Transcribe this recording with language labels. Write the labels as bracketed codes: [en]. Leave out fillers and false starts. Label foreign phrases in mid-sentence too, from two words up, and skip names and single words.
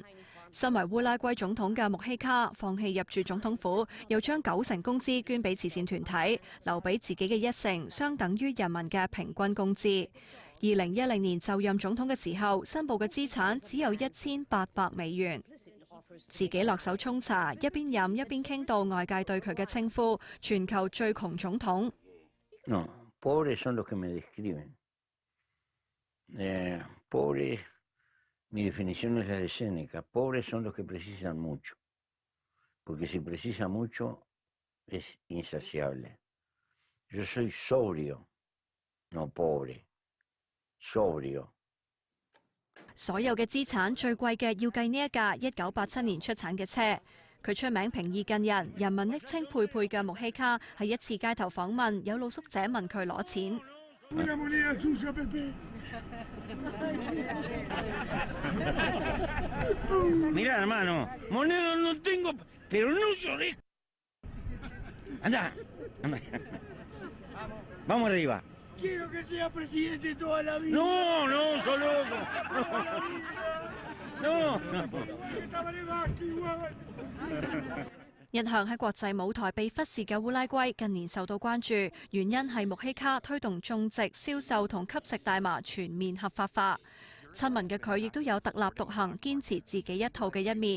[yue] 身為烏拉圭總統嘅穆希卡放棄入住總統府，又將90%工資捐俾慈善團體，留俾自己嘅1成，相等於人民嘅平均工資。2010年就任總統嘅時候，申報嘅資產只有1800美元。自己落手沖茶，一邊飲一邊傾到外界對佢嘅稱呼：全球最窮總統。 [es] No, pobres son los que me describen. Pobres, mi definición es la de Séneca. Pobres son los que precisan mucho, porque si precisa mucho es insaciable. Yo soy sobrio, no pobre, sobrio. [yue] 所有嘅資產最貴嘅要計呢一架1987年出產嘅車。佢出名平易近人，人民昵稱佩佩嘅穆希卡喺一次街頭訪問，有露宿者問佢攞錢。 [es] Mira, hermano, moneda no tengo, pero no lloré. Anda, anda. Vamos arriba. Quiero que sea presidente toda la vida. No, no, soy loco. No, no. [yue] 一向喺國際舞台被忽視嘅烏拉圭，近年受到關注，原因係穆希卡推動種植、銷售同吸食大麻全面合法化。親民嘅佢亦都有特立獨行、堅持自己一套嘅一面。